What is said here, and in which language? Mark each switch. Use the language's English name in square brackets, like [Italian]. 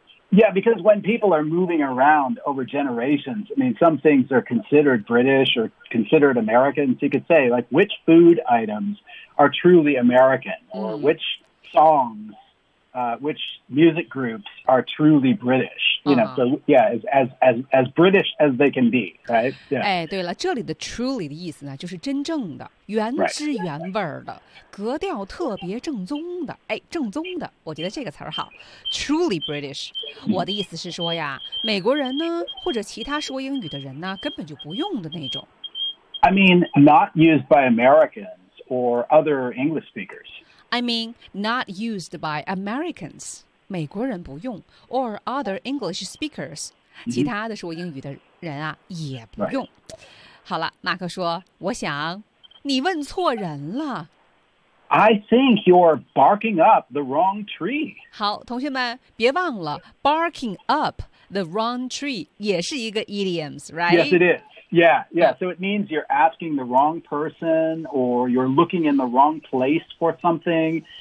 [English] yeah because when people are moving around over generations I mean some things are considered British or considered American so you could say like which food items are truly American or which songswhich music groups are truly British, you know,、uh-huh. so yeah, as British as they can be, right? Yeah. [Chinese] 哎，对了，这里的 truly 的意思呢，就是真正的、原汁原味的、格调特别正宗的。哎，正宗的，我觉得这个词儿好 ， [English] truly British、 [Chinese] 我的意思是说呀，美国人呢，或者其他说英语的人呢，根本就不用的那种。 [English] I mean, not used by Americans or other English speakers. I mean, not used by Americans, [Chinese] 美国人不用 [English] or other English speakers,、mm-hmm. [Chinese] 其他的说英语的人啊也不用。 [English] Right. [Chinese] 好了，马克说，我想你问错人了。 [English] I think you're barking up the wrong tree. [Chinese] 好，同学们，别忘了 [English] barking up the wrong tree [Chinese] 也是一个 [English] idioms, right? Yes, it is. Yeah, yeah. So it means you're asking the wrong person or you're looking in the wrong place for something.